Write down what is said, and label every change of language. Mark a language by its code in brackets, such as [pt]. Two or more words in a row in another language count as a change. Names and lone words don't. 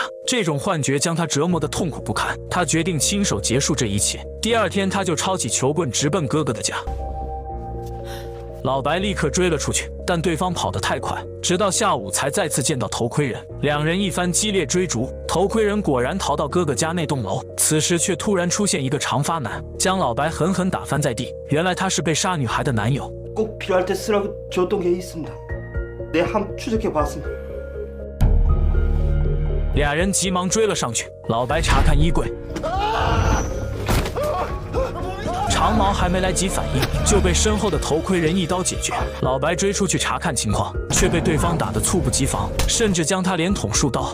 [zh] 这种幻觉将他折磨得痛苦不堪，他决定亲手结束这一切。第2天，他就抄起球棍直奔哥哥的家。老白立刻追了出去，但对方跑得太快，直到下午才再次见到头盔人。两人一番激烈追逐，头盔人果然逃到哥哥家那栋楼，此时却突然出现一个长发男，将老白狠狠打翻在地。原来他是被杀女孩的男友。 [ko] 꼭 필요할 때 쓰라고 줬던 게 있습니다. 네, 한번 추적해 봤습니다. [zh] 俩人急忙追了上去。老白查看衣柜，长毛还没来及反应，就被身后的头盔人一刀解决。老白追出去查看情况，却被对方打得猝不及防，甚至将他连捅数刀。